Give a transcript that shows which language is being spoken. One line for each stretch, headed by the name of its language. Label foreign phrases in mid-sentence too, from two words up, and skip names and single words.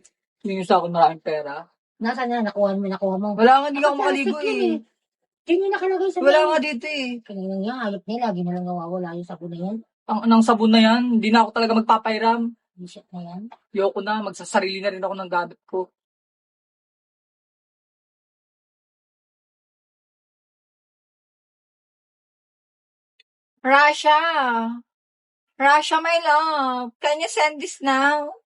Filipino: Hindi sa akin maraming pera. Nasaan na? Nakuha mo. Wala nga, hindi ako makaligo eh. Hindi mo nakalagay sa Wala nga dito eh. Kanina nga, hayop niya. Lagi na lang nawawala yung sabon na yan. Ang sabon na yan, hindi na ako talaga magpapairam. T-shirt na yan. Ayoko na, magsasarili na rin ako ng gamit ko.
English: Rasha, my love, can you send this now?